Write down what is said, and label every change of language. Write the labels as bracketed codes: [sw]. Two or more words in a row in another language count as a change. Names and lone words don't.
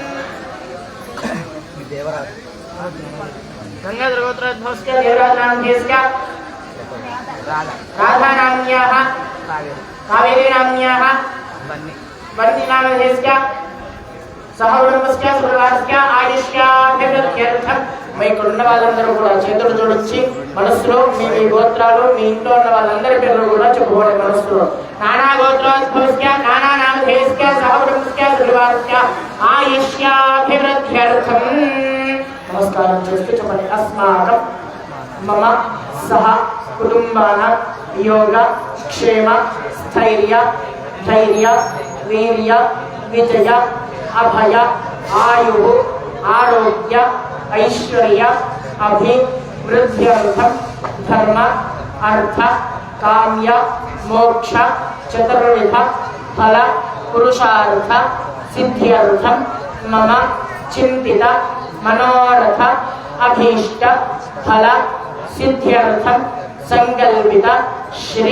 [sa] गंगाधर गोत्रोद्भवस्य देवराज नामधेस्य राधा नाम्याः कावेरी नाम्याः बन्नी नामधेस्य सहकुटुम्बस्य सुपरिवारस्य आयुष्याभिवृद्ध्यर्थं [te] మీ ఇక్కడ ఉన్న వాళ్ళందరూ కూడా చేతులు జోడించి మనసులో మీ గోత్రాలు మీ ఇంట్లో ఉన్న వాళ్ళందరి పేర్లు కూడా చెప్పుకోండి మనసులో [sa] नाना गोत्रोद्भवस्य नाना नामधेस्य सहकुटुम्बस्य सुपरिवारस्य आयुष्याभिवृद्ध्यर्थं [te] నమస్కారం చేస్తూ చెప్పండి [sa] अस्माकं मम सह कुटुम्बान योग क्षेम स्थैर्य धैर्य वीर्य विजय अभय आयु आरोग्य ऐश्वर्य अभिवृद्ध्यर्थं धर्म अर्थ काम्य मोक्ष चतुर्विध फल पुरुषार्थ सिद्ध्यर्थं मम चिंतित मनोरथ अभीष्ट फल सिद्ध्यर्थं संकल्पित श्री